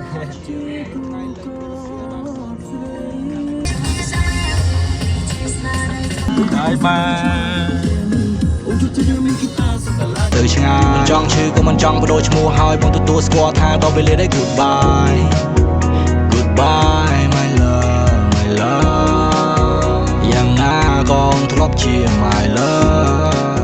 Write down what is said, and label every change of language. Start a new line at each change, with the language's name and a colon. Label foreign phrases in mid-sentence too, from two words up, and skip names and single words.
English: bye bye
Khmer: ទៅឆ្ងាយមិនចង់ឈឺក៏មិនចង់បដូរឈ្មោះហើយបងទទួលស្គាល់ថាដល់ពេលនេះ
English: goodbye goodbye my love
Khmer: យ៉ាងណាក៏ធ្លាប់ជា
English: my love